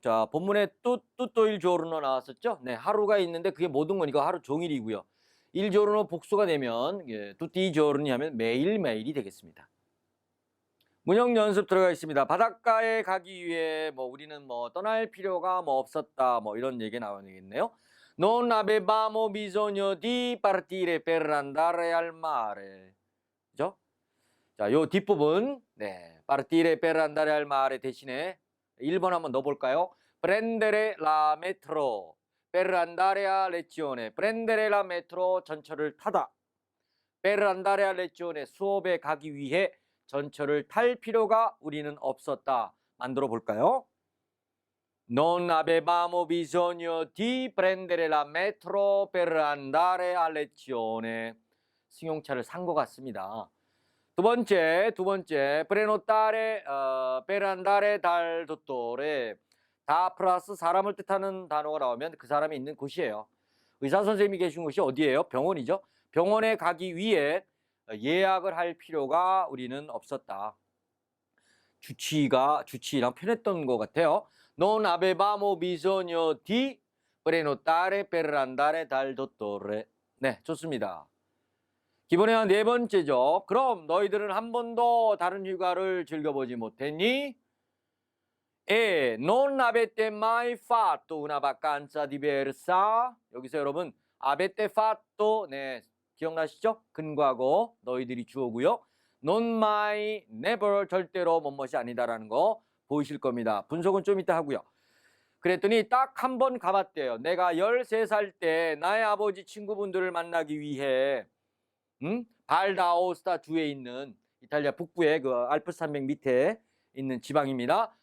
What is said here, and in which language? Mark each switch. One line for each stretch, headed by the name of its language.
Korean: 자, 본문에
Italian: tutto il giorno
Korean: 나왔었죠. 네, 하루가 있는데 그게 모든 거니까 하루 종일이고요.
Italian: il giorno
Korean: 복수가 되면
Italian: tutti i giorni
Korean: 하면 매일매일이 되겠습니다. 문형 연습 들어가 있습니다. 바닷가에 가기 위해 뭐 우리는 뭐 떠날 필요가 뭐 없었다. 뭐 이런 얘기 나오겠네요.
Italian: Non avevamo bisogno di partire per andare al mare.
Korean: 그죠? 자, 요 뒷부분. 네.
Italian: partire per andare al mare
Korean: 대신에 1번 한번 넣어 볼까요?
Italian: prendere la metro per andare a lezione. prendere la metro
Korean: 전철을 타다.
Italian: per andare a lezione
Korean: 수업에 가기 위해 전철을 탈 필요가 우리는 없었다. 만들어 볼까요?
Italian: Non avevamo bisogno di prendere la metro per andare a lezione.
Korean: 승용차를 산 것 같습니다. 두 번째,
Italian: prenotare per andare dal dottore.
Korean: 다 플러스 사람을 뜻하는 단어가 나오면 그 사람이 있는 곳이에요. 의사 선생님이 계신 곳이 어디예요? 병원이죠. 병원에 가기 위해 예약을 할 필요가 우리는 없었다. 주치의랑 편했던 것 같아요.
Italian: Non avevamo bisogno di prenotare per andare dal dottore.
Korean: 네, 좋습니다. 기본에 네 번째죠. 그럼 너희들은 한 번도 다른 휴가를 즐겨보지 못했니?
Italian: E non avete mai fatto una vacanza diversa?
Korean: 여기서 여러분
Italian: avete fatto
Korean: 네, 기억나시죠? 근과거 너희들이 주어고요. non mai, never 절대로 뭐뭇이 아니다라는 거 보이실 겁니다. 분석은 좀 이따 하고요. 그랬더니 딱 한 번 가봤대요. 내가 13살 때 나의 아버지 친구분들을 만나기 위해 발다오스타 주에 있는 이탈리아 북부의 그 알프스 산맥 밑에 있는 지방입니다.